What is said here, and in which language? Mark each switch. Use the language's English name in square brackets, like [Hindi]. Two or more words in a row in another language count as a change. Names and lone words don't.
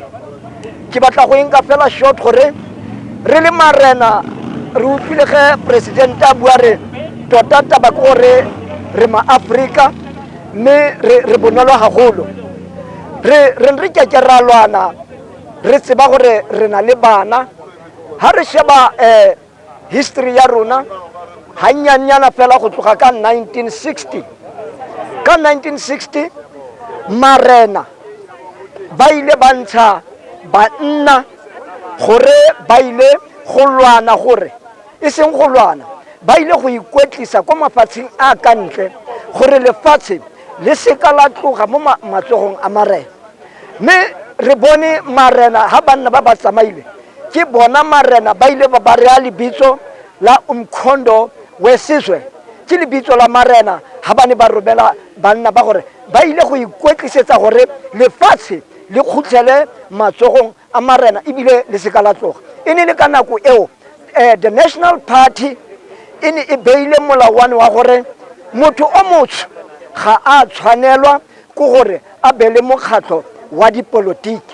[Northern Sotho] Ke batla go enka fela short gore re le marena re utlwile ge president a bua re tota taba ke gore re ma-Africa mme re bonolo haholo re ke ra lwana re tseba gore re na le bana ha re sheba history ya rona hanyanyana fela go tloga ka 1960 [Tswana] marena ba ile ba ntsha banna gore ba ile go lwana gore e seng go lwana ba ile go ikwetlisa kwa mafatsheng a ka ntle gore lefatshe le seka la tloga mo matsogong a marena. Mme re bone marena ha banna ba tsamaile ke bona marena ba ile ba rea lebitso la umkhondo wesizwe ke lebitso la marena ha bane ba robela banna ba gore ba ile go ikwetlisetsa gore lefatshe le khutlele matsogong a marena ebile le seka la tloga. E ne le ka nako eo [English] the National Party [Tswana] e ne e beile molawane wa gore motho o motsho ga a tshwanelwa go gore a bele mokgatlo wa dipolotiki.